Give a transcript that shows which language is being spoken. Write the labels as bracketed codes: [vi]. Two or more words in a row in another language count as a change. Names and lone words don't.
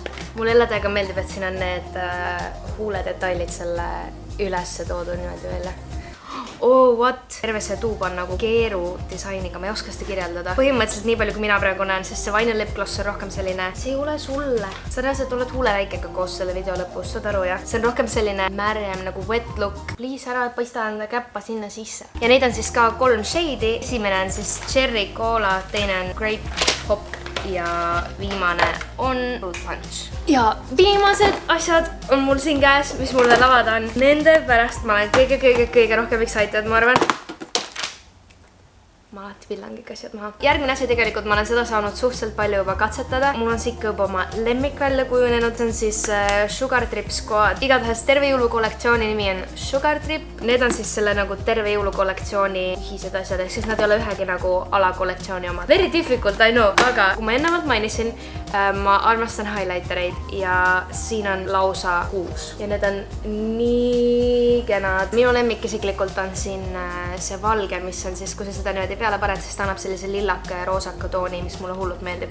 [et] Mulle jälle täiega meeldib, et siin on need huuledetailid selle ülesse toodud niimoodi välja. [en] Oh, what? [et] Terve see tuub on nagu keeru disainiga, ma ei oska seda kirjeldada. Põhimõtteliselt nii palju, kui mina praegu näen, sest see [en] vinyl lip gloss [et] on rohkem selline, see ei ole sulle. Sa näed, et oled huuleväikega koos selle video lõpus, saad aru, jah? See on rohkem selline märjem nagu [en] wet look. [et] Please ära paista enda käppa sinna sisse. Ja neid on siis ka 3 shade'i. Esimene on siis Cherry Cola, teine on Grape Hop ja viimane on Fruit Punch. Ja viimased asjad on mul siin käes, mis mul veel avada on. Nende pärast ma olen kõige rohkem excited, ma arvan. Ma alati pillan kõik asjad maha. Järgmine asi tegelikult ma olen seda saanud suhteliselt palju juba katsetada. Mul on siit juba oma lemmik välja kujunenud. See on siis Sugar Trip Squad. Igatahes terve jõulukollektsiooni nimi on Sugar Trip. Need on siis selle nagu terve jõulukollektsiooni ühised asjad, ehk siis nad ei ole ühegi nagu alakollektsiooni omad. [en] Very difficult, I know, [et] aga kui ma ennevalt mainisin, ma armastan highlightereid ja siin on lausa 6. Ja need on nii kenad. Minu lemmik isiklikult on siin see valge, mis on siis, kui sa seda niimoodi peale paned, siis ta annab sellise lillaka ja roosaka tooni, mis mulle hullult meeldib.